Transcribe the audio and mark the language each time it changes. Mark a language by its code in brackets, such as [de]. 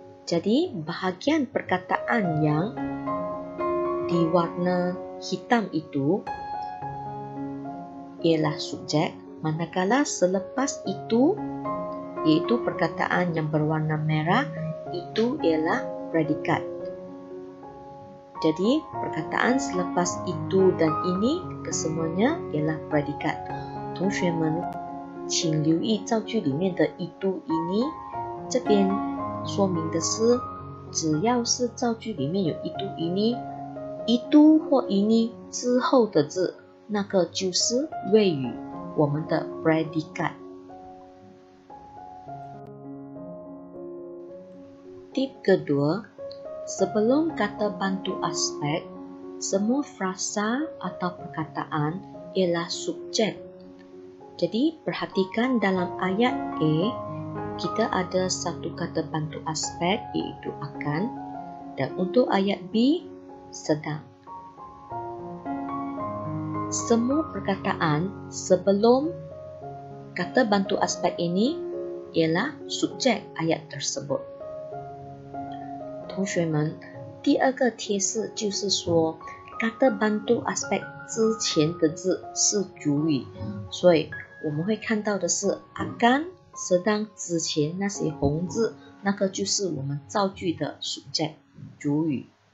[ms] Jadi, bahagian perkataan yang diwarna hitam itu ialah subjek, manakala selepas itu, iaitu perkataan yang berwarna merah, itu ialah predikat. Jadi, perkataan selepas itu dan ini kesemuanya ialah predikat. [zh] 同学们，请留意造句里面的一度ini，这边说明的是，只要是造句里面有一度ini，一度或ini之后的字，那个就是谓语，我们的 predikat。 [ms] Tip kedua, sebelum kata bantu aspek, semua frasa atau perkataan ialah subjek. Jadi, perhatikan dalam ayat A, kita ada satu kata bantu aspek iaitu akan, dan untuk ayat B, sedang. Semua perkataan sebelum kata bantu aspek ini ialah subjek ayat tersebut. [zh] 同学们，第二个贴士就是说 [ms] kata bantu aspek [zh] 之前的字是主语，所以我们会看到的是 akan sedang 之前那些红字，那个就是我们造句的subjek 主语。